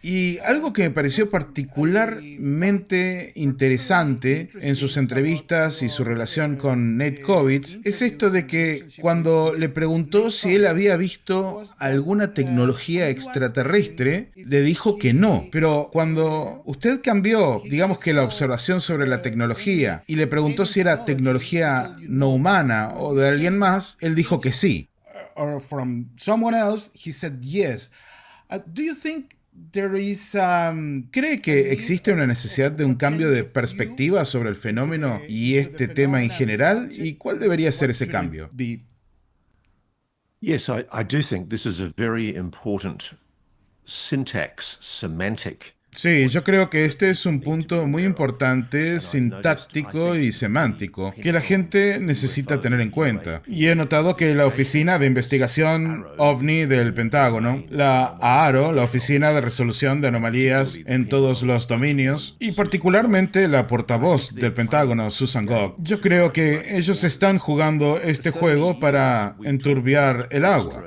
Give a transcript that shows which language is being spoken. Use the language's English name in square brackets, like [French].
[Spanish] Y algo que me pareció particularmente interesante en sus entrevistas y su relación con Nate Kovitz es esto de que cuando le preguntó si él había visto alguna tecnología extraterrestre, le dijo que no. Pero cuando usted cambió, digamos que la observación sobre la tecnología, y le preguntó si era tecnología no humana o de alguien más, él dijo que sí. [English] Or from someone else, he said yes. Do you think there is [Spanish] ¿Cree que existe una necesidad de un cambio de perspectiva sobre el fenómeno y este tema en general? ¿Y cuál debería ser ese cambio? [English] Yes, I do think this is a very important semantic. [Spanish] Sí, yo creo que este es un punto muy importante, sintáctico y semántico, que la gente necesita tener en cuenta. Y he notado que la Oficina de Investigación OVNI del Pentágono, la AARO, la Oficina de Resolución de Anomalías en todos los dominios, y particularmente la portavoz del Pentágono, Susan Gogg, yo creo que ellos están jugando este juego para enturbiar el agua.